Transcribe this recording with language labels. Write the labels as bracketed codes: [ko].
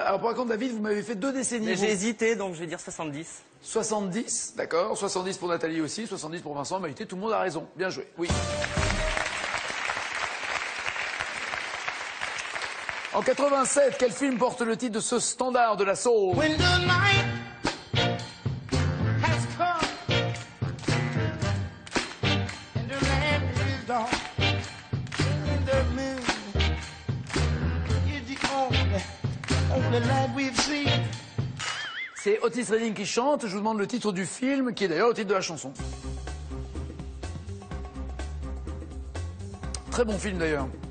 [fr] Alors par contre, David, vous m'avez fait 2 décennies. Mais j'ai hésité, donc je vais dire 70. 70, d'accord. 70 pour Nathalie aussi, 70 pour Vincent. Maïté, tout le monde a raison. Bien joué, oui. En 87, quel film porte le titre de ce standard de la soul? [en] When the night has come and the land is dark and the moon is the only light we've seen. [fr] C'est Otis Redding qui chante. Je vous demande le titre du film, qui est d'ailleurs le titre de la chanson. Très bon film d'ailleurs.